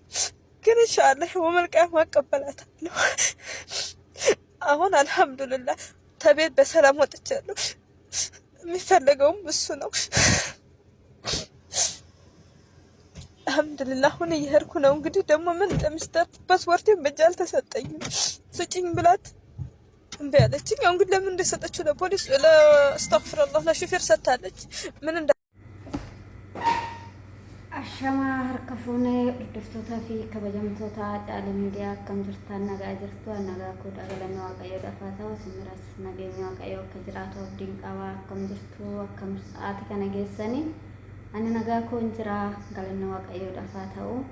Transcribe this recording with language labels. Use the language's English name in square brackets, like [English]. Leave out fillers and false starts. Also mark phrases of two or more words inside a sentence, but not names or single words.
[Amharic] ግን ኢንሻአላህ ወመልቃም አቀበላታለሁ። አሁን አልহামዱሊላህ ተቤት በሰላም ወጥቻለሁ። የሚፈልገውም እሱ ነው። አልহামዱሊላህ አሁን እየሄድኩ ነው። እንግዲህ ደግሞ ምን እንደምስተት ፓስፖርቴን በእጅ አልተሰጠኝም። ስጪኝ ብላት እምቢ አለችኝ። አሁን ግን ለምን እንደሰጠችው ለፖሊስ ለአስተግፍሩላህ ለሹፌር ሰጥታለች። ምን እንደ [Oromo] Ashama harka fuunee hordoftoota fi kabajamtoota caalee miidiyaa akkam jirtan nagaa jirtu nagaa koo dhagalanoo waaqayyoo dhafaa ta'u simiras nageenya waaqayyoo akka jiraatu abdiin qabaa akkam jirtu akkam sa'aati kana geessanii ani nagaa koo jira galanoo waaqayyoo dhafaa ta'u